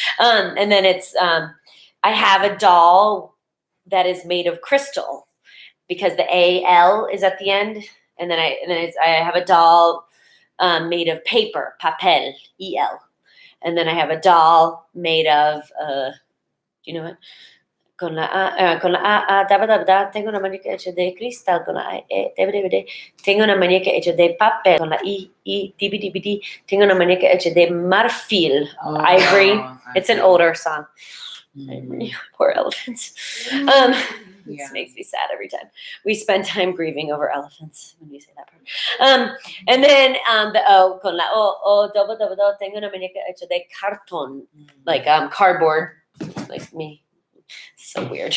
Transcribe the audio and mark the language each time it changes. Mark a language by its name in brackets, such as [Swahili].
[English] And then it's I have a doll that is made of crystal because the al is at the end, and then I have a doll made of paper, papel, el, and then I have a doll made of do you know what? [Spanish] Con la A, daba, daba, da, tengo una muñeca hecha de cristal, con la E, debe, tengo una muñeca hecha de papel, con la I, dibi, dibi, di, tengo una muñeca hecha de marfil, ivory. [English] It's an older song. Ivory, poor elephants. This makes me sad every time. We spend time grieving over elephants when we say that part. And then the O, [Spanish] con la O, daba, daba, da, tengo una muñeca hecha de cartón, [English] like cardboard. Like me. So weird.